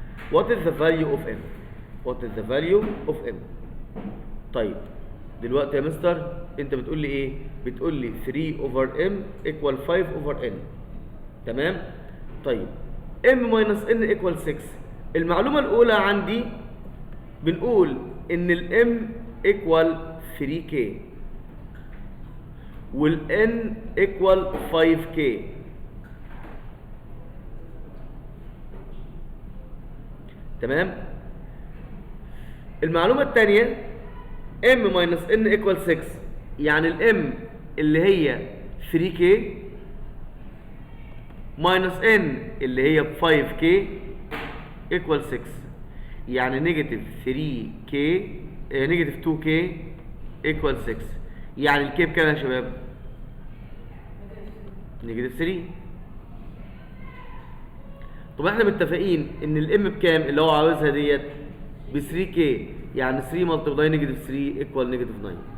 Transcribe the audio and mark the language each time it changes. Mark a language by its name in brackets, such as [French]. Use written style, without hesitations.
[English] what is the value of m؟ [Arabic] what is the value of m؟ طيب دلوقتي يا مستر انت بتقول لي ايه؟ بتقول لي 3 over m equal 5 over n، تمام؟ طيب m minus n equal 6. المعلومة الأولى عندي بنقول إن ال m equal 3k وال n equal 5k. تمام؟ المعلومة الثانية m minus n equal 6، يعني ال m اللي هي 3k minus n اللي هي 5k equal 6، يعني نيجاتيف 3k نيجاتيف 2k equal 6. يعني الكي بكام يا شباب؟ نيجاتيف 3. طب احنا متفقين ان الام بكام اللي هو عاوزها ديت؟ ب 3k، يعني 3 ملتبلاي نيجاتيف 3 ايكوال نيجاتيف 9.